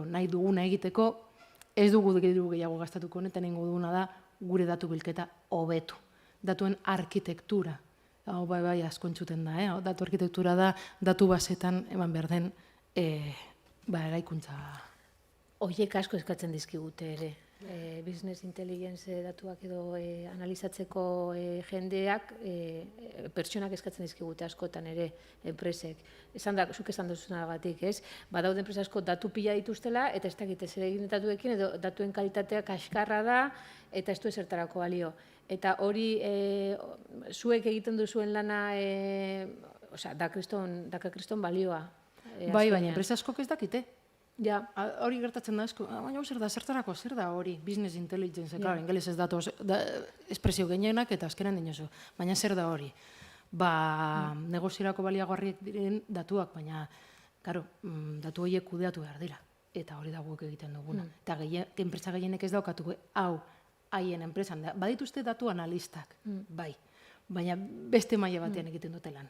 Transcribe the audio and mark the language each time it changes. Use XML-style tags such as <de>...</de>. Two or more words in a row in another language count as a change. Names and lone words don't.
<eu>Nahi duguna egiteko, ez dugu gehiago gastatuko honetan egingo duguna da gure datu bilketa hobetu. Datuen arkitektura, hau bai asko entzuten da, datu arkitektura da datu basetan eman behar den eraikuntza. Horiek asko eskatzen dizkigute ere.</eu> <en>Business intelligence</en> <eu>datuak edo analizatzeko jendeak pertsonak eskatzen dizkigute askotan ere enpresek. Zuk esan duzunagatik, ez? Badaude enpresa asko datu pila dituztela eta ez dakite zer egin datuekin edo datuen kalitatea kaskarra da eta ez du ezertarako balio. Eta hori zuek egiten duzuen lana da kriston balioa. Bai, baina enpresa askok ez dakite. Ja, hori gertatzen da asko, baina zer da, zertarako, zer da hori,</eu> <en>business intelligence,</en> <eu>claro, ingeles ez datu espresio gehienak eta azkenan dinozu, baina zer da hori. Negoziarako baliagarriak diren datuak, baina, claro, datu horiek kudeatu behar dira, eta hori da guk egiten duguna. Eta enpresa gehienek ez daukatu, hau, haien enpresan, badituzte datu analistak, bai, baina beste maila batean egiten dute lan.</eu>